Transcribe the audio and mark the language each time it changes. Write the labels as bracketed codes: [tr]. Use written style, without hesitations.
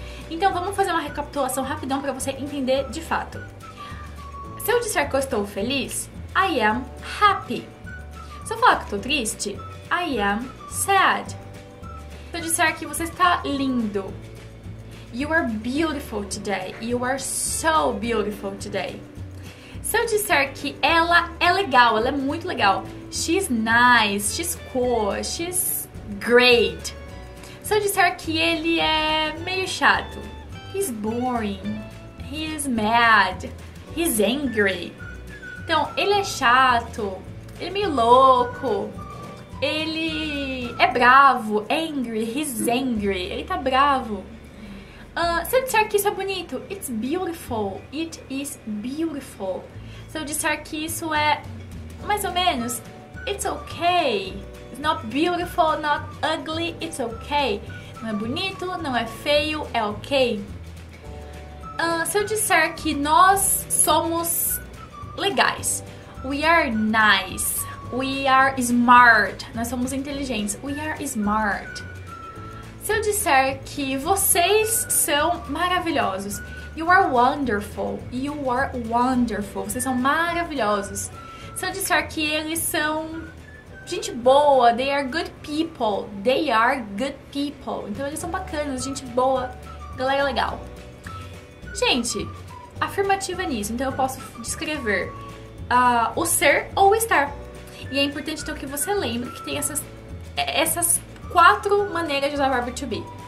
[pt] Então vamos fazer uma recapitulação rapidão para você entender de fato. Se eu disser que eu estou feliz, [en] I am happy. [pt] Se eu falar que estou triste, [en] I am sad. [pt] Se eu disser que você está lindo, [en] you are beautiful today. You are so beautiful today. [pt] Se eu disser que ela é legal, ela é muito legal, [en] she's nice, she's cool, she's great. [pt] Se eu disser que ele é meio chato, [en] he's boring, he is mad, he's angry. [pt] Então, ele é chato, ele é meio louco, ele é bravo, [en] angry, he's angry, [pt] ele tá bravo. Se eu disser que isso é bonito, [en] it's beautiful, it is beautiful. [pt] Se eu disser que isso é mais ou menos, [en] it's okay. It's not beautiful, not ugly, it's okay. [pt] Não é bonito, não é feio, é ok. Se eu disser que nós somos legais, [en] we are nice, we are smart, [pt] nós somos inteligentes, [en] we are smart. [pt] Se eu disser que vocês são maravilhosos, [en] you are wonderful, you are wonderful, [pt] vocês são maravilhosos. Se eu disser que eles são gente boa, [en] they are good people, they are good people. [pt] Então eles são bacanas, gente boa, galera legal. Gente, afirmativa nisso, então eu posso descrever o ser ou o estar. E é importante então que você lembre que tem essas 4 maneiras de usar o verbo to be.